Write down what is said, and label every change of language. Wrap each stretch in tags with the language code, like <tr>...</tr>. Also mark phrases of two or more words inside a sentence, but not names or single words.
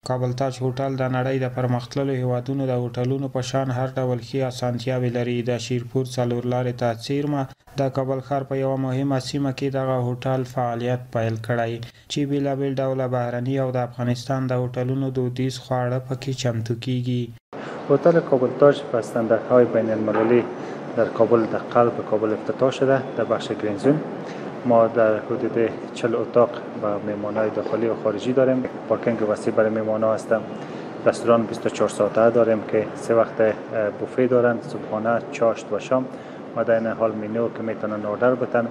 <ps>کابل تاج هوټل د نړۍ د پرمختللو هیوادونو د هوټلونو په شان هر ډول ښې اسانتیاوې لري. د شیرپور څلور لارې ته څیرمه د کابل ښار په یوه مهمه سیمه کې دغه هوټل فعالیت پیل کړی چې بیلابیل ډوله بهرني او د افغانستان د هوټلونو دودیز خواړه پکې چمتو کیږي.</ps> <fa>هتل کابل تاج به استانداردهای بین المللی در کابل در قلب کابل افتتاح شده در بخش گرینزون. ما در حدود 40 اتاق با مهمانای داخلی و خارجی داریم. پارکینگ وسیع برای مهمان‌ها هستم. رستوران 24 ساعته داریم که 3 وقت بوفه دارند، صبحانه، چاشت و شام و در این حال منو که میتونن آردر بدن.</fa>